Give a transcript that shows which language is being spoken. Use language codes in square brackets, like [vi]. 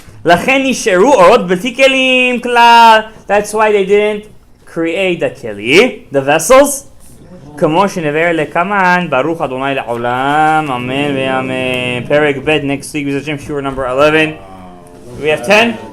[he] לכן נשארו אורות בלתי כלים כלל. [en] That's why they didn't create the keli, the vessels. [he] כמו שנבהר לקמן, ברוך אדוני לעולם, אמן ואמן. פרק ב' next week, Hashem, shiur number 11. We have 10?